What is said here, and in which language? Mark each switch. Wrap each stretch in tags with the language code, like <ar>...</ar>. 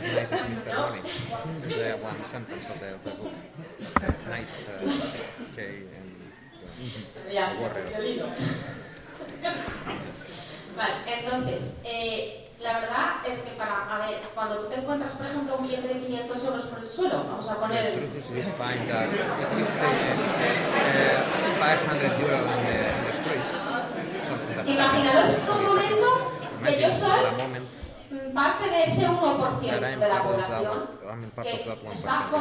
<en>presenters of the book. Knight, Kay, and Warrior.</en> <es>Vale, entonces, la verdad es que para, a ver, cuando tú te encuentras, por ejemplo, un billete de 500 euros por el suelo, vamos a poner...</es> <en>The truth is we find that if you take 500 euros on the street, something that...</en> <es>Imaginaos un momento que yo soy parte de ese 1% de la población que está forrada de pasta.</es>